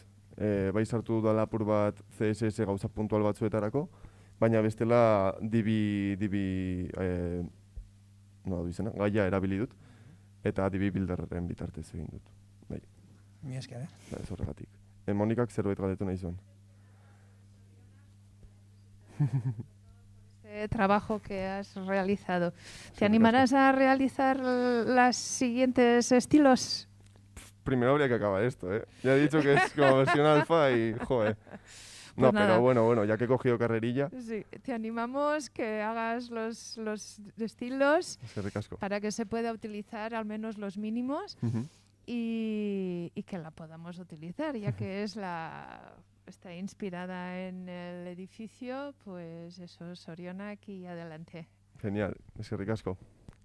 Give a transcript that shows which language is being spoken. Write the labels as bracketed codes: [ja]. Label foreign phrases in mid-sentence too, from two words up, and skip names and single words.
[eu] Bai sartu dudala apur bat CSS gauza puntual batzuetarako, baina bestela gaia erabili dut, eta DB Builderren bitartez egin dut. Bai. Mi esker, Ez horregatik. Monikak zerbait galdetu nahi zuen. [es] Este trabajo que has realizado. ¿Te animarás a realizar los siguientes estilos? Primero habría que acabar esto, ¿eh? Ya he dicho que es como versión alfa y, joder. No, Pues pero bueno, ya que he cogido carrerilla. Sí, te animamos que hagas los estilos para que se pueda utilizar al menos los mínimos y que la podamos utilizar, ya que está inspirada en el edificio, pues eso, Sorionak y adelante. Genial, [eu] eskerrik asko.